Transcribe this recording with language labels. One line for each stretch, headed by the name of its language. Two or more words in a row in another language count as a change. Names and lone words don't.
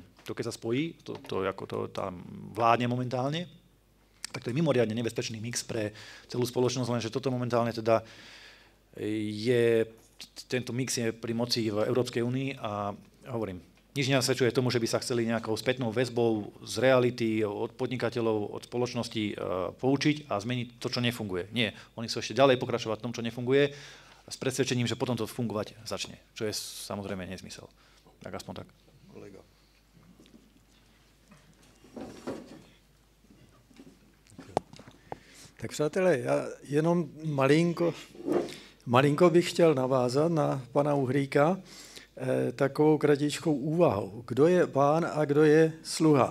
Slovak: To keď sa spojí, ako to tam vládne momentálne, tak to je mimoriadne nebezpečný mix pre celú spoločnosť, lenže toto momentálne teda tento mix je pri moci v Európskej únii a hovorím, nič nenasvedčuje tomu, že by sa chceli nejakou spätnou väzbou z reality, od podnikateľov, od spoločnosti poučiť a zmeniť to, čo nefunguje. Nie, oni sú ešte ďalej pokračovať v tom, čo nefunguje, s presvedčením, že potom to fungovať začne, čo je samozrejme nezmysel. Tak aspoň tak. Kolega.
Czech: Tak přátelé, já jenom malinko bych chtěl navázat na pana Uhríka takovou kratičkou úvahou. Kdo je pán a kdo je sluha?